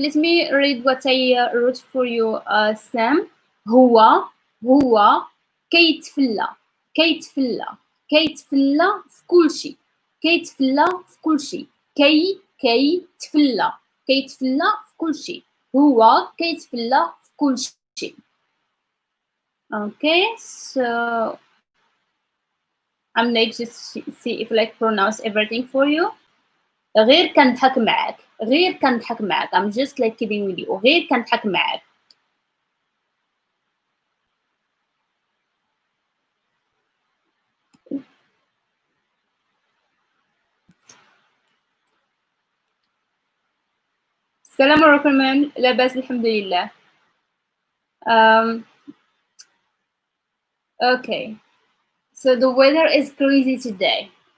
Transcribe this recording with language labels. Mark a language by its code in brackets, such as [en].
[en] Let me read what I wrote for you, Sam. [ar] هو كيتفلى كيتفلى في كل شيء. كيتفلى في كل شيء. كيتفلى في كل شيء. هو كيتفلى في كل شيء. [en] Okay, so I'm like just see if like pronounce everything for you. [ar] غير كنضحك معاك. غير كنضحك معاك. [en] I'm just like kidding with you. [ar] غير كنضحك معاك. السلام عليكم من لاباس الحمد لله. [en] Okay, so the weather is crazy today.